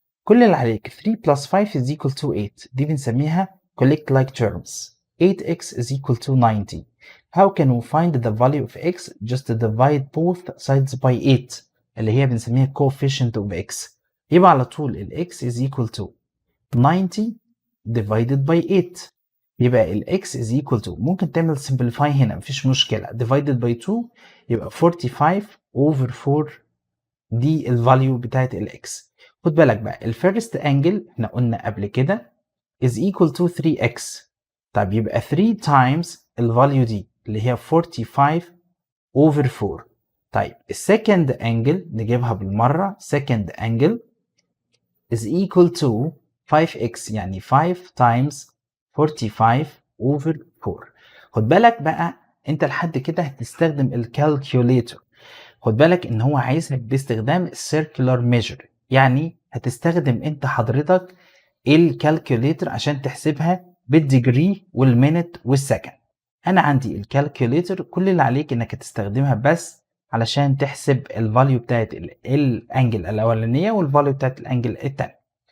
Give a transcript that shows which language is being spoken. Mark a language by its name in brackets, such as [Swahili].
[Arabic] كل اللي عليك [English] 3 plus 5 is equal to 8. [Arabic] دي بنسميها [English] collect like terms. 8x is equal to 90. How can we find the value of x? Just divide both sides by 8 [Arabic] اللي هي بنسميها [English] coefficient of x. [Arabic] يبقى على طول ال [English] x is equal to 90 divided by 8. يبقى ال x is equal to، [Arabic] ممكن تعمل [English] simplify [Arabic] هنا مفيش مشكلة، [English] divided by 2 يبقى 45 over 4. [Arabic] دي الفاليو بتاعت ال x. خد بالك بقى الفيرست انجل احنا قلنا قبل كده [English] is equal to 3x. [Arabic] طيب يبقى 3 times الفاليو دي اللي هي 45 over 4. طيب السكند انجل نجيبها بالمرة. [English] second angle is equal to 5x، [Arabic] يعني [English] 5 times 45 over 4. [Arabic] خد بالك بقى انت لحد كده هتستخدم الكالكوليتر. خد بالك ان هو عايزك باستخدام السيركولار ميجر، يعني هتستخدم انت حضرتك الكالكوليتر عشان تحسبها بالديجري والمينت والسكند. انا عندي الكالكوليتر، كل اللي عليك انك تستخدمها بس علشان تحسب الفاليو بتاعت الانجل الاولانيه والفاليو بتاعت الانجل الثانيه.